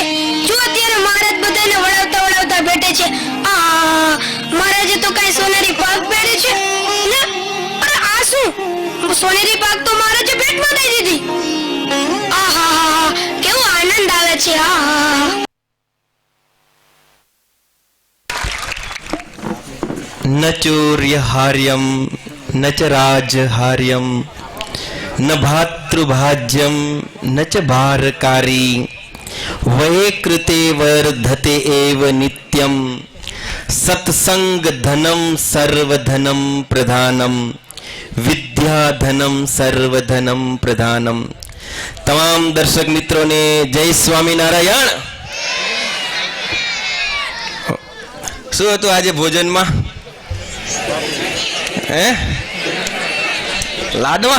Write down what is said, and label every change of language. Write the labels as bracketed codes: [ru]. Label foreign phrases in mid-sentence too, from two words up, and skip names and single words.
[gu] જો અત્યારે મહારાજ બધાને વળાવતા વળાવતા બેઠે છે. મહારાજે તો કઈ સોનેરી પાક પહેરી છે ને? અરે આ શું? સોનેરી પાક તો મહારાજે ભેટમાં દઈ દીધી. આહા, કેવો આનંદ આવે છે. આહા. [sa] न चौर्यहार्यं न च राजहार्यं न भातृभाज्यं न च भारकारी वये कृते वर्धते एव नित्यं सत्संग धनं सर्वधनं प्रधानं विद्या विद्याधनम सर्वधनम प्रधानम. [gu] તમામ દર્શક મિત્રોને જય સ્વામિનારાયણ. શું હતું આજે ભોજનમાં? હે લાડવા?